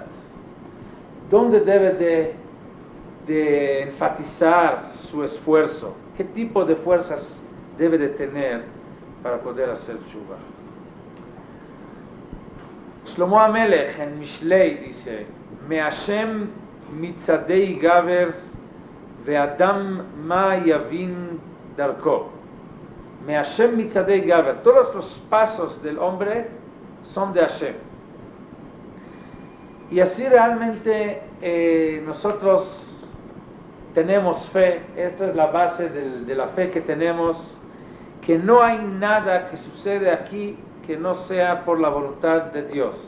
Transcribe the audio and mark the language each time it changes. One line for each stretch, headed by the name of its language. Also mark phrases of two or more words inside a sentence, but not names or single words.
Spanish: ¿Dónde debe de enfatizar su esfuerzo? ¿Qué tipo de fuerzas debe de tener para poder hacer Teshuvah?
Hebrew: שלמה המלך
Spanish: en Mishlei dice:
Hebrew: מה' מצעדי גבר ואדם מה יבין דרכו. מה' מצעדי גבר.
Spanish: Todos los pasos del hombre son de Hashem. Y así realmente nosotros tenemos fe. Esta es la base de la fe que tenemos, que no hay nada que sucede aquí que no sea por la voluntad de Dios.